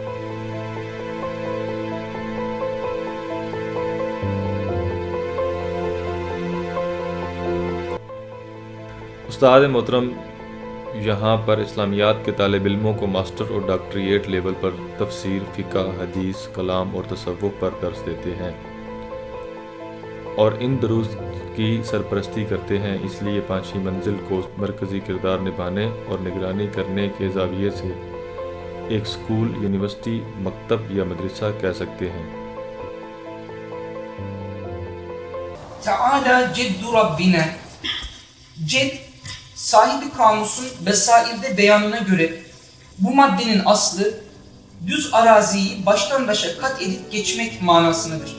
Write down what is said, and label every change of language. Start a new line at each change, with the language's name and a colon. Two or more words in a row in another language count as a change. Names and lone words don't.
Hindi: उस्ताद मोहतरम यहाँ पर इस्लामियात के तालिब इल्मों को मास्टर और
English: doctorate level
Hindi: पर तफसीर, फ़िक़्ह, हदीस, कलाम और तसव्वुफ़ पर दर्स देते हैं और इन दुरूस की सरपरस्ती करते हैं। इसलिए 5वीं मंजिल को मरकज़ी किरदार निभाने और निगरानी करने के ज़ाविये से एक स्कूल, यूनिवर्सिटी, मकतब या मदरसा कह सकते हैं।
Arabic: تعالى جد ربنا.
Turkish: Ced, sahibi kamusun vesairde beyanına göre bu maddenin aslı düz araziyi baştan başa kat edip geçmek manasındadır.